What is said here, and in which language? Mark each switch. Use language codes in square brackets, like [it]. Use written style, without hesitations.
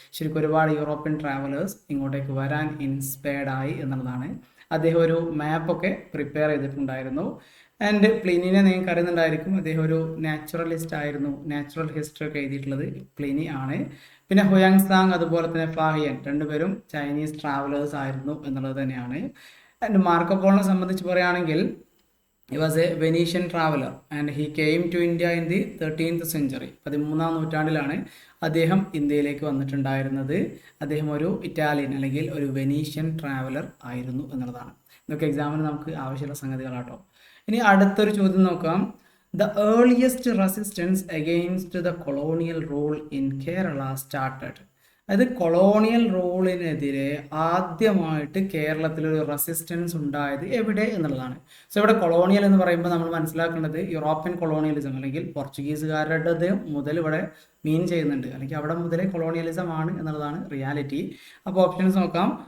[ml] ശരിക്കും ഒരുപാട് European travellers ഇങ്ങോട്ടേക്ക് വരാൻ ഇൻസ്പയർഡ് ആയി എന്നുള്ളതാണ്. അദ്ദേഹം ഒരു മാപ്പൊക്കെ പ്രിപ്പയർ ചെയ്തിട്ടുണ്ടായിരുന്നു. ആൻഡ് പ്ലിനിനെ നിങ്ങൾക്ക് അറിയുന്നുണ്ടായിരിക്കും. അദ്ദേഹം ഒരു നാച്ചുറലിസ്റ്റ് ആയിരുന്നു. നാച്ചുറൽ ഹിസ്റ്ററി ഒക്കെ എഴുതിയിട്ടുള്ളത് പ്ലിനി ആണ്. പിന്നെ ഹുയാങ്സാങ് അതുപോലെ തന്നെ ഫാഹിയൻ, രണ്ടുപേരും ചൈനീസ് ട്രാവലേഴ്സ് ആയിരുന്നു എന്നുള്ളത് തന്നെയാണ്. ആൻഡ് മാർക്കോപോളോനെ സംബന്ധിച്ച് പറയുകയാണെങ്കിൽ [en] he was a Venetian traveler and he came to India in the 13th century. [ml] 13ാം നൂറ്റാണ്ടിലാണ് അദ്ദേഹം ഇന്ത്യയിലേക്ക് വന്നിട്ടുണ്ടായിരുന്നത്. അദ്ദേഹം ഒരു ഇറ്റാലിയൻ അല്ലെങ്കിൽ ഒരു വെനീഷ്യൻ ട്രാവലർ ആയിരുന്നു എന്നുള്ളതാണ്. ഇതൊക്കെ എക്സാമിന് നമുക്ക് ആവശ്യമുള്ള സംഗതികളാട്ടോ. ഇനി അടുത്തൊരു ചോദ്യം നോക്കാം. [en] The earliest resistance against the colonial rule in Kerala started. [ml] അതായത് കൊളോണിയൽ റൂളിനെതിരെ ആദ്യമായിട്ട് കേരളത്തിലൊരു റെസിസ്റ്റൻസ് ഉണ്ടായത് എവിടെ എന്നുള്ളതാണ്. സോ ഇവിടെ കൊളോണിയൽ എന്ന് പറയുമ്പോൾ നമ്മൾ മനസ്സിലാക്കേണ്ടത് യൂറോപ്യൻ കൊളോണിയലിസം അല്ലെങ്കിൽ പോർച്ചുഗീസുകാരുടെ മുതൽ ഇവിടെ മീൻ ചെയ്യുന്നുണ്ട്, അല്ലെങ്കിൽ അവിടെ മുതലേ കൊളോണിയലിസം ആണ് എന്നുള്ളതാണ് റിയാലിറ്റി. അപ്പോൾ ഓപ്ഷൻസ് നോക്കാം.